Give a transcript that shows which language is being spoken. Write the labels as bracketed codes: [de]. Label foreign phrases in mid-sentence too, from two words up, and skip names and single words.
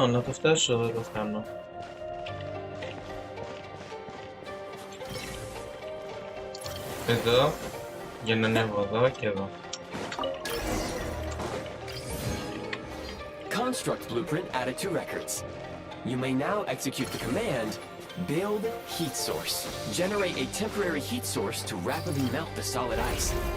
[el] να το φτάσω, δεν το φτάνω. Εδώ, για να ανέβω εδώ και εδώ. [en] Construct blueprint added to records. You may now execute the command Build Heat Source. Generate a temporary heat source to rapidly melt the solid ice.